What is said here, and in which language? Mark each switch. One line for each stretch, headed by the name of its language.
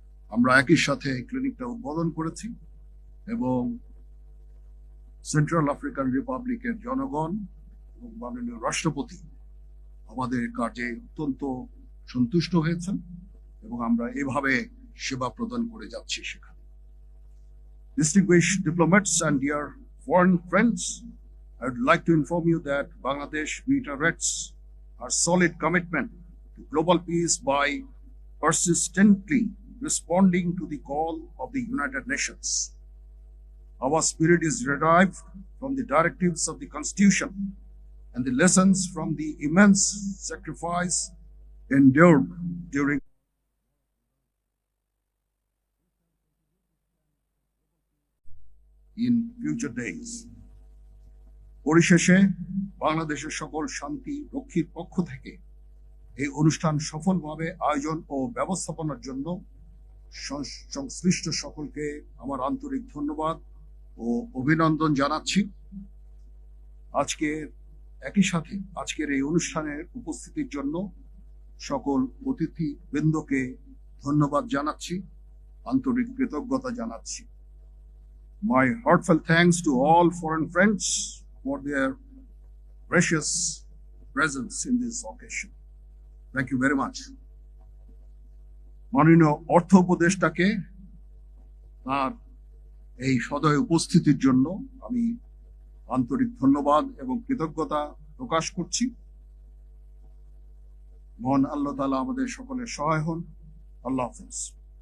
Bangla: আমরা একই সাথে ক্লিনিকটা উদ্বোধন করেছি এবং সেন্ট্রাল আফ্রিকান রিপাবলিকের জনগণ এবং মাননীয় রাষ্ট্রপতি আমাদের কাজে অত্যন্ত সন্তুষ্ট হয়েছেন এবং আমরা এভাবে সেবা প্রদান করে যাচ্ছি সেখানে।
English: Distinguished diplomats and dear foreign friends, I would like to inform you that Bangladesh reiterates our solid commitment to global peace by persistently responding to the call of the United Nations. Our spirit is derived from the directives of the Constitution and the lessons from the immense sacrifice endured during in future days.
Bangla: পরিশেষে বাংলাদেশের সকল শান্তি রক্ষীর পক্ষ থেকে এই অনুষ্ঠান সফলভাবে আয়োজন ও ব্যবস্থাপনার জন্য সংশ্লিষ্ট সকলকে আমার আন্তরিক ধন্যবাদ ও অভিনন্দন জানাচ্ছি। একই সাথে আজকের এই অনুষ্ঠানের উপস্থিতির জন্য সকল অতিথি বৃন্দকে ধন্যবাদ জানাচ্ছি, আন্তরিক কৃতজ্ঞতা জানাচ্ছি।
English: My heartfelt thanks to all foreign friends for their precious presence in this occasion. Thank you very much.
Bangla: মাননীয় অর্থ উপদেষ্টাকে তার এই সদয় উপস্থিতির জন্য আমি আন্তরিক ধন্যবাদ এবং কৃতজ্ঞতা প্রকাশ করছি। মহান আল্লাহ তাআলা আমাদের সকলের সহায় হন। আল্লাহ হাফেজ।